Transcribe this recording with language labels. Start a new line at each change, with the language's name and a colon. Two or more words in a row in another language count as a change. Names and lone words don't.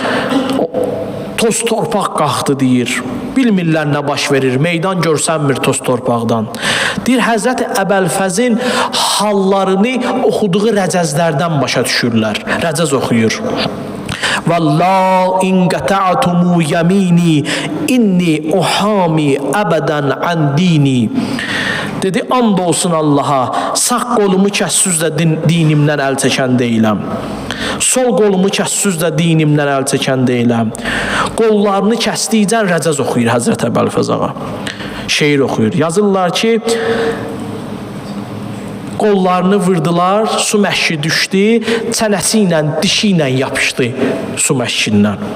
Azerbaijani: Toz torpaq qalxdı deyir. Bilmirlər nə baş verir, meydan görsənmir toz torpaqdan. Deyir, Həzrəti Əbəlfəzin hallarını oxuduğu rəcəzlərdən başa düşürlər. Rəcəz oxuyur.
Arabic: والله إن قطعتم يميني إني أحامي أبداً عن ديني.
Azerbaijani: Dedi, and olsun Allaha, sağ qolumu kəssüz də dinimdən əl çəkən deyiləm. Sol qolumu kəssüz də dinimdən əl çəkən deyiləm. Qollarını kəsdikcən rəcəz oxuyur Həzrət Əbəlfəz ağa. Şeir oxuyur. Yazırlar ki, qollarını vurdular, su məşki düşdü, çənəsi ilə, dişi ilə yapışdı su məşkindən.